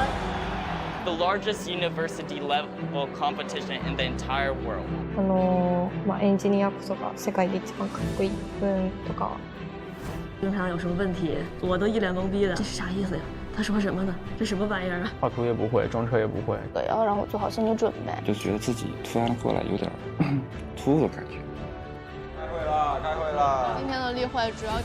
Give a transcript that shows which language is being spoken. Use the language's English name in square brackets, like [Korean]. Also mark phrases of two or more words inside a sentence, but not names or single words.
[English] The largest university level competition in the entire world. [Japanese] エンジニアこそが世界で一番かっこいい分とか。 [Chinese] 经常有什么问题，我都一脸懵逼的，这是啥意思呀？他说什么呢？这什么玩意儿啊？画图也不会，装车也不会。要让我做好心理准备。就觉得自己突然过来有点突兀的感觉。开会了。今天的例会主要给